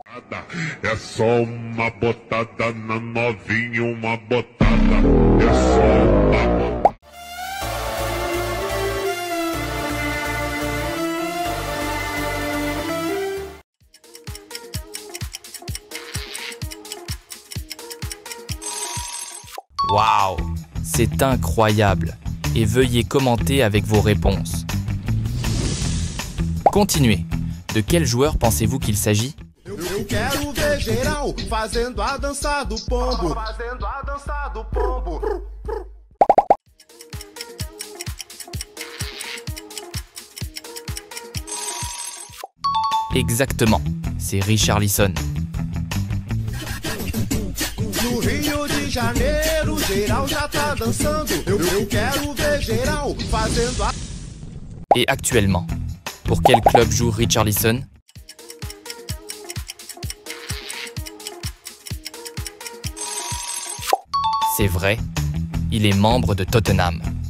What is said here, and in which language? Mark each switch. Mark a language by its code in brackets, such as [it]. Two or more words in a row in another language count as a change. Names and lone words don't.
[pt] É só uma botada na novinha, uma botada. É só uma botada. [fr] Waouh, c'est incroyable. Et veuillez commenter avec vos réponses. Continuez. De quel joueur pensez-vous qu'il s'agit? [pt] Eu quero ver geral fazendo a dança do pombo. Fazendo a dança do pombo. [fr] Exactement, c'est Richarlison. [pt] No Rio de Janeiro, geral já tá dançando. Eu quero ver geral fazendo a... [fr] Et actuellement, pour quel club joue Richarlison? C'est vrai, il est membre de Tottenham.